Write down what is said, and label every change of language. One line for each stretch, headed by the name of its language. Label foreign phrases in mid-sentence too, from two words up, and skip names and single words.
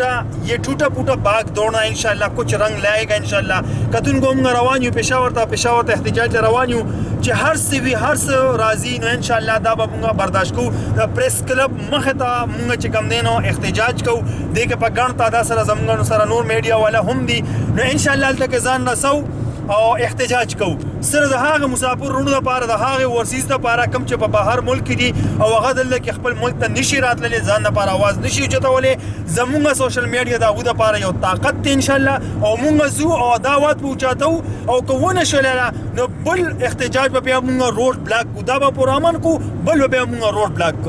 Urdu: پوٹا باغ دوڑنا انشاءاللہ کچھ رنگ لائے گا انشاءاللہ کتن کو ہم روان ہوں پشاور تا احتجاج روان ہوں
Pashto: چې هر څه راځي نو انشاءالله دا به موږ برداشت کوو د پریس کلب مخې ته موږ چې کوم دی نو احتجاج کوو دې کې په ګڼ تعداد سره زموږ سره نور میډیا والا هم دي نو انشاءالله هلته کې ځان رسو او احتجاج کوو صرف د هغه مسافر وروڼو دپاره د هغې ورسیز دپاره کوم چې په بهر ملک کې دي او هغه دلته کې خپل ملک ته نشي راتللی ځان دپاره آواز نشي اوچتولی زمونږ
English: social media
Pashto: د هغوی دپاره یو طاقت دی انشاءالله او مونږ ځو او دا آواز به اوچتو او که ونه شولله نو بل احتجاج به بیا مونږ
English: road block
Pashto: کوو دا به پرامن کوو بل به بیا مونږ
English: road block
Pashto: کوو